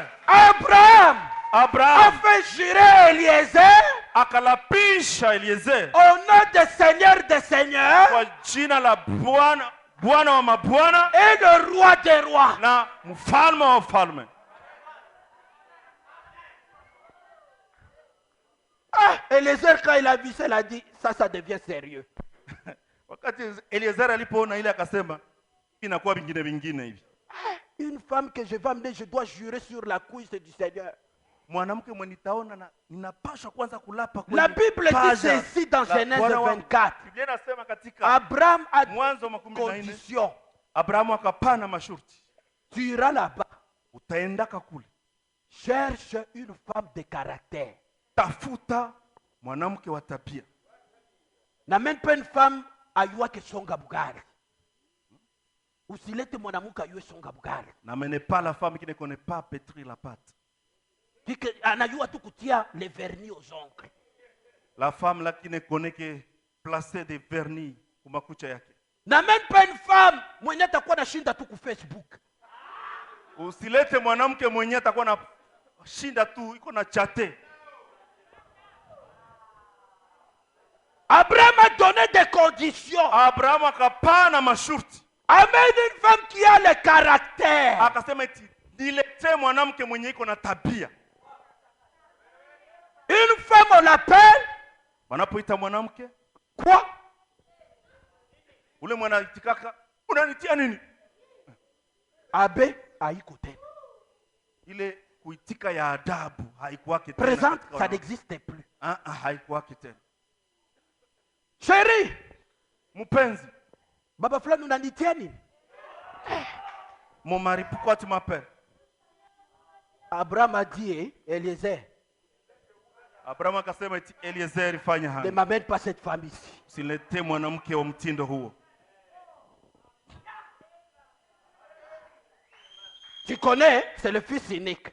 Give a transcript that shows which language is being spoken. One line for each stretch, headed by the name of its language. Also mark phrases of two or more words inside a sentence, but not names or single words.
French: Abraham a Abraham fait jurer Eliezer
Swahili: akalapisha Eliezer
French: au nom du Seigneur des seigneurs
Swahili: kwa jina la Bwana, Bwana wa mabwana
French: et le roi des rois.
Swahili: na mfalme wa wafalme.
French: Ah, Eliezer, quand il a vu ça, il a dit, ça devient sérieux.
Swahili: Wakati Eliezer alipoona ile akasema inakuwa vingine vingine hivi.
French: Une femme que je vais amener, je dois jurer sur la cuisse du Seigneur.
Swahili: Mwanamke mwenye nitaona na ninapaswa kwanza kulapa
French: La Bible dit
Swahili: paja
French: ceci dans la Genèse
Swahili: Bwana wangu. 24. Biblia inasema katika
French: Abraham a dit
Swahili: Mwanzo 14,
French: condition.
Swahili: Abrahamu akapana masharti,
French: Tu iras là-bas.
Swahili: utaendaka kule,
French: Cherche une femme de caractère.
Swahili: tafuta mwanamke wa tabia.
French: N'amène pas une femme ayua que
Swahili: songa bugari. Usilete mwanamke ayue songa bugari.
French: N'amène pas la femme qui ne connaît pas pétrir la pâte.
Swahili: Anayua tu kutia
French: les vernis aux ongles. La femme là qui ne connaît que placer des vernis
Swahili: kumakucha yake.
French: N'amène pas une femme
Swahili: mwenye atakuwa na shinda tu ku Facebook. Usilete mwanamke mwenye atakuwa na shinda tu iko na chate.
French: Abraham a donné des conditions.
Swahili: Abrahamu akapana masharti.
French: Amène une femme qui a le caractère.
Swahili: Akasema eti nilete mwanamke mwenye iko na tabia.
French: Une femme, on l'appelle
Swahili: Wanapoita mwanamke,
French: quoi?
Swahili: ule mwanaitikaka, unanitia nini? Abe haiko. Ile kuitika ya adabu haikuwake tena.
French: Présente,
Swahili: katika
French: ça
Swahili: wanawake.
French: n'existe plus.
Swahili: Haikuwake tena.
French: Chérie,
Swahili: Mpenzi, baba fulani unanitia nini?
French: mon mari, pourquoi tu m'appelles? Abraham a dit, Eliezer,
Swahili: Abrahamu akasema eti Eliezer, fanya
French: ne
Swahili: haya.
French: m'amène pas cette femme ici.
Swahili: Usilete mwanamke wa mtindo huo.
French: Tu connais, c'est le fils unique.